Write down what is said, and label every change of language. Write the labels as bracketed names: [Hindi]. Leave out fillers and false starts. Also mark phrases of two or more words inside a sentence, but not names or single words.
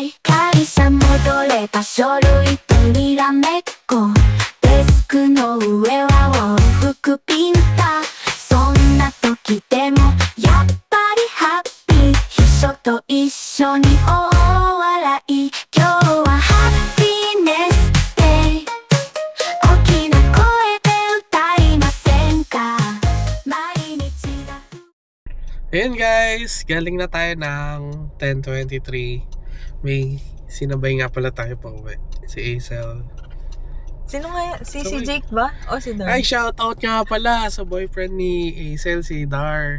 [Japanese] い会社戻れば書類とにらめっこデスクの上は往復ピンタそんな時でもやっぱりハッピー秘書と一緒に大笑い今日はハッピーネスデイ大きな声で歌いませんか毎日が [Filipino] Ayan guys, galing na tayo ng 10:23. May sinabay nga pala tayo pa uwi. Si Aisel. Sino nga yan? Si Sorry. Jake ba? O si Don? Ay, shoutout nga pala sa boyfriend ni Aisel, si Dar.